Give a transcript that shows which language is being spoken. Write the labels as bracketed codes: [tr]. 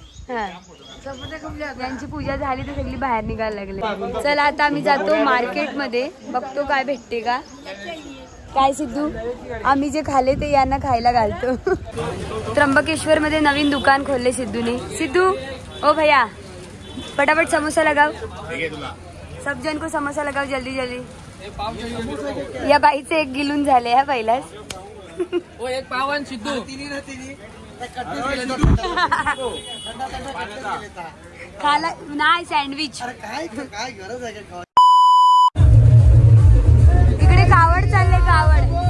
[mr] हा, यांची पूजा झाली तर सगळी बाहेर निघायला लागले. चला आता आम्ही जातो मार्केट मध्ये, बघतो काय भेटते का. काय सिद्धू, आम्ही जे खाले ते यांना खायला घालतो. त्र्यंबकेश्वर मध्ये नवीन दुकान खोलले सिद्धूने. [hi] सिद्धू ओ भैया फटाफट समोसा लगाओ, सब जन को समोसा लगाओ जल्दी जल्दी. [mr] या बाईचे एक गिलून झाले हा पहिलाच. एक पावन सिद्धू खाला नाही सँडविच. इकडे कावड चालले कावड.